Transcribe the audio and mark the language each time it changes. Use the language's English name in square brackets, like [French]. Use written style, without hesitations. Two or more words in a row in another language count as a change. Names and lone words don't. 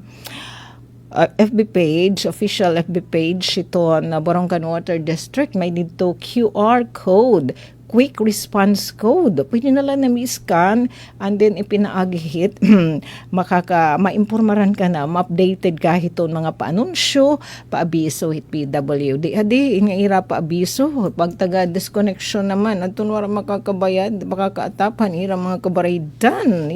[English] FB page, official FB page, [Waray] ito na Borongan Water District, may dito QR code, [English] quick response code. [Waray] Pwede na lang na mi-scan [English] and then [Waray] ipinaagihit. Maimpormaran ka na, ma-updated ka hiton mga paanunsyo, paabiso hit PWD. Adi, nga ira paabiso, pag taga-disconnection naman, at tunwara makakabayad, makakaatapan, ira mga kabaraydan.